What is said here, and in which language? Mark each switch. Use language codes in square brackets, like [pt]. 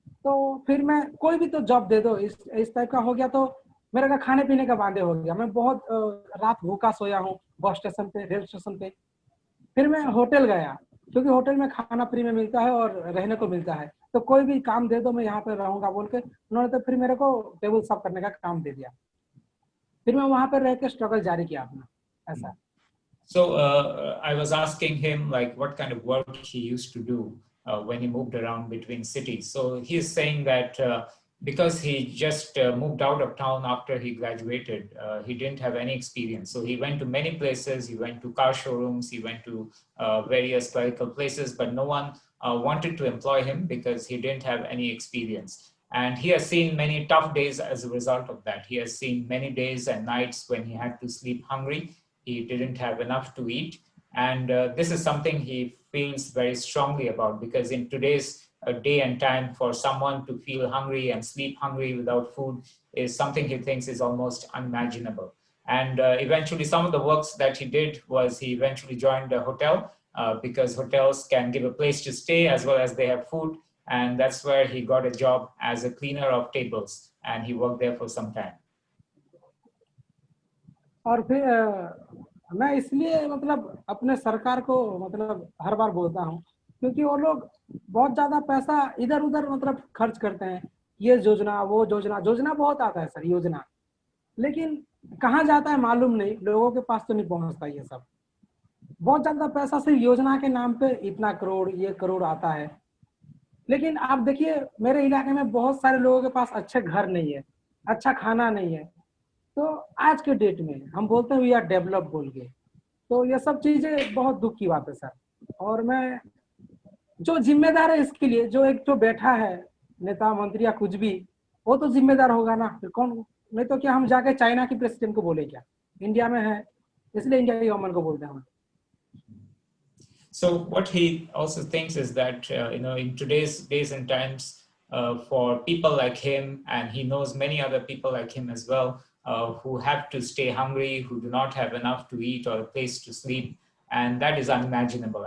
[hi] तो फिर मैं कोई भी तो जॉब दे दो इस टाइप का हो गया, तो मेरे का खाने पीने का बांधे हो गया। मैं बहुत रात भूखा सोया हूँ बस स्टेशन पे, रेल स्टेशन पे। फिर मैं होटल गया, क्योंकि होटल में खाना फ्री में मिलता है और रहने को मिलता है, तो कोई भी काम दे दो मैं यहाँ पे रहूंगा बोल के उन्होंने तो फिर मेरे को टेबल साफ करने का काम दे दिया। फिर मैं वहां पर रह के स्ट्रगल जारी किया अपना, ऐसा। [en] So I was asking him like what kind of work he used to do when he moved around between cities. So he's saying that because he just moved out of town after he graduated, he didn't have any experience. So he went to many places. He went to car showrooms. He went to various clerical places, but no one wanted to employ him because he didn't have any experience. And he has seen many tough days as a result of that. He has seen many days and nights when he had to sleep hungry. He didn't have enough to eat. And this is something he feels very strongly about, because in today's day and time, for someone to feel hungry and sleep hungry without food is something he thinks is almost unimaginable. And eventually some of the works that he did was he eventually joined a hotel because hotels can give a place to stay as well as they have food. And that's where he got a job as a cleaner of tables. And he worked there for some time. [hi] और फिर मैं इसलिए मतलब अपने सरकार को मतलब हर बार बोलता हूँ, क्योंकि वो लोग बहुत ज्यादा पैसा इधर उधर मतलब खर्च करते हैं, ये योजना वो योजना बहुत आता है सर योजना, लेकिन कहाँ जाता है मालूम नहीं, लोगों के पास तो नहीं पहुंचता ये सब। बहुत ज्यादा पैसा सिर्फ योजना के नाम पे इतना करोड़ ये करोड़ आता है, लेकिन आप देखिए मेरे इलाके में बहुत सारे लोगों के पास अच्छे घर नहीं है, अच्छा खाना नहीं है। तो आज के डेट में हम बोलते हैं [en] we are develop [hi] बोल के, तो ये सब चीजें बहुत दुख की बात है सर। और मैं जो जिम्मेदार है इसके लिए, जो एक जो बैठा है नेता मंत्री या कुछ भी, वो तो जिम्मेदार होगा ना, फिर कौन, नहीं तो क्या हम जाके चाइना की प्रेसिडेंट को बोले क्या, इंडिया में है इसलिए इंडिया की गवर्नमेंट को बोलते हैं। [en] So what he also thinks is that in today's days and times, for people like him, and he knows many other people like him as well, who have to stay hungry, who do not have enough to eat or a place to sleep, and that is unimaginable.